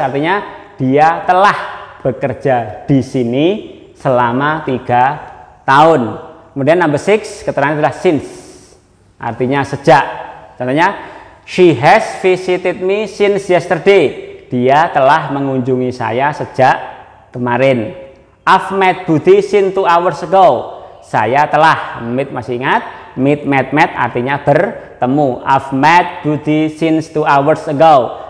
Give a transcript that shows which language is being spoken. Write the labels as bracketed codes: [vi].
[id] Artinya dia telah bekerja di sini selama 3 tahun. Kemudian number 6, keterangan adalah since. Artinya sejak. Contohnya, [en] she has visited me since yesterday. [id] Dia telah mengunjungi saya sejak kemarin. [en] I've met Budi since 2 hours ago. [id] Saya telah, meet masih ingat? Met artinya bertemu. [en] I've met Budi since 2 hours ago.